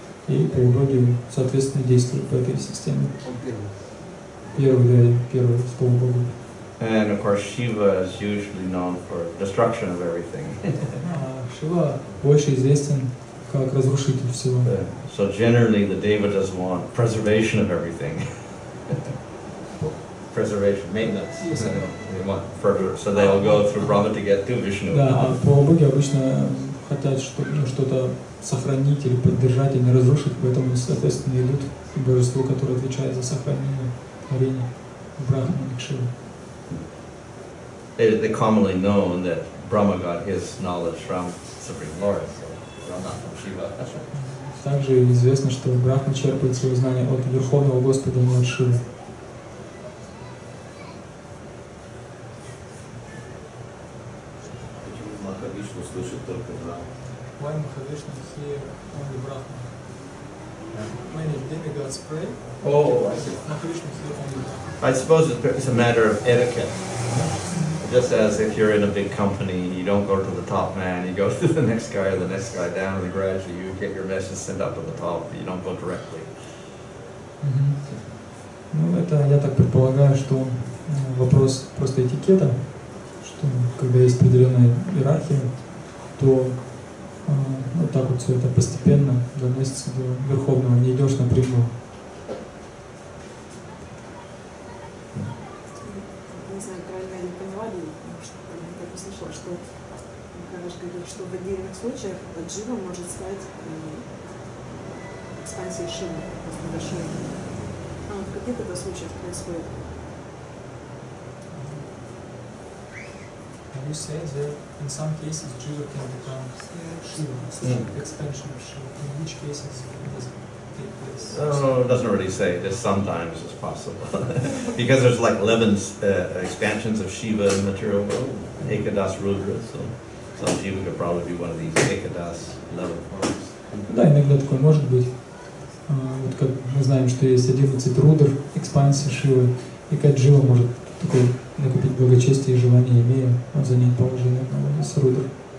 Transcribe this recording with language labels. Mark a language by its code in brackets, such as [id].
[ru] И полубоги, соответственно, действуют по этой системе. Первый с полубогов. [en] And of course, Shiva is usually known for destruction of everything. [ru] Шива больше известен как разрушитель всего. [en] So generally, the Devatas want preservation of everything. Preservation, maintenance. They want further, so they'll go through Brahma to get to Vishnu. [ru] Да, а полубоги обычно хотят что-то сохранить или поддержать, и не разрушить, поэтому, соответственно, идут к божеству, которое отвечает за сохранение творения, Брахма и Шива. [en] They commonly know that Brahma got his knowledge from Supreme Lord, so Brahma from Shiva. [ru] Также известно, что Брахма черпает свои знания от Верховного Господа, не от Шивы. Почему Махавишну слышит только Брахму? [en] Why Mahavishnu hear only Brahma? Many demigods pray. Oh, I see. Mahavishnu hear only Brahma. I suppose it's a matter of etiquette. Just as if you're in a big company, you don't go to the top man, you go to the next guy or the next guy down, and gradually you get your message sent up to the top, but you don't go directly. [ru] Ну, это, я так предполагаю, что вопрос просто этикета, что когда есть определенная иерархия, то вот так вот все это постепенно доносится до Верховного, не идешь напрямую. Что Махарадж говорил, что в отдельных случаях джива может стать экспансией Шивы, просто большой. А в каких это случаях происходит? [en] You say that in some cases jiva can become Shiva, expansion of Shiva. In which cases does it take place? Oh, it doesn't really say. Just sometimes it's possible. Because there's like 11 expansions of Shiva in the material world. Ekadas Rudra, so Shiva could probably be one of these Ekadas 11 forms. [ru] Да, иногда такое может быть. Вот как мы знаем, что есть 11 рудр, экспансии Шивы, и как Джива может такое накопить благочестие и желание, имея он занять положение одного из рудр.